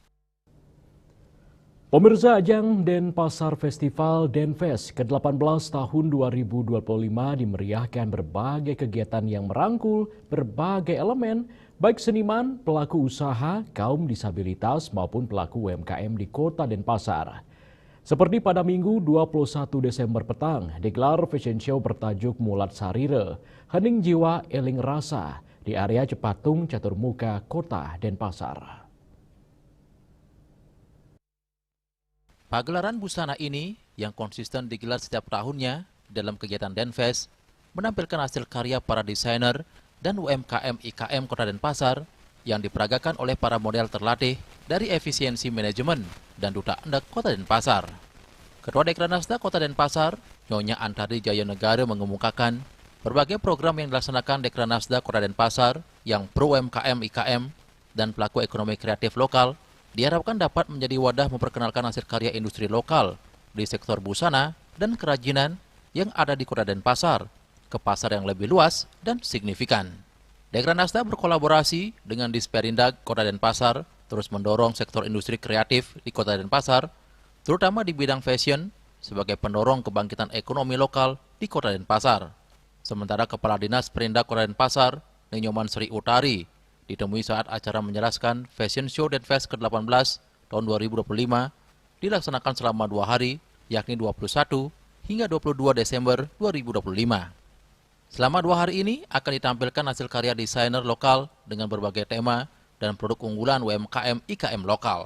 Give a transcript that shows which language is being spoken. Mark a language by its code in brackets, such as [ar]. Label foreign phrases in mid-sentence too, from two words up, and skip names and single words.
[id] Pemirsa, ajang Denpasar Festival Denfest ke-18 tahun 2025 dimeriahkan berbagai kegiatan yang merangkul berbagai elemen, baik seniman, pelaku usaha, kaum disabilitas maupun pelaku UMKM di kota Denpasar. Seperti pada Minggu 21 Desember petang, digelar [en] fashion show [id] bertajuk Mulat Sarire, Hening Jiwa Eling Rasa di area Cepatung Caturmuka, Kota Denpasar. Pagelaran busana ini yang konsisten digelar setiap tahunnya dalam kegiatan Denfest menampilkan hasil karya para desainer dan UMKM IKM Kota Denpasar yang diperagakan oleh para model terlatih dari Efisiensi Manajemen dan Duta Endek Kota Denpasar. Ketua Dekranasda Kota Denpasar, Nyonya Antari Jaya Negara mengemukakan berbagai program yang dilaksanakan Dekranasda Kota Denpasar yang pro UMKM IKM dan pelaku ekonomi kreatif lokal diharapkan dapat menjadi wadah memperkenalkan hasil karya industri lokal di sektor busana dan kerajinan yang ada di Kota Denpasar ke pasar yang lebih luas dan signifikan. Dekranasda berkolaborasi dengan Disperindag Kota Denpasar terus mendorong sektor industri kreatif di Kota Denpasar, terutama di bidang fashion, sebagai pendorong kebangkitan ekonomi lokal di Kota Denpasar. Sementara Kepala Dinas Perindak Kota Denpasar, Ninyoman Sri Utari, ditemui saat acara menjelaskan [en] Fashion Show [id] Denfest ke-18 tahun 2025 dilaksanakan selama 2 hari, yakni 21 hingga 22 Desember 2025. Selama 2 hari ini akan ditampilkan hasil karya desainer lokal dengan berbagai tema dan produk unggulan UMKM IKM lokal.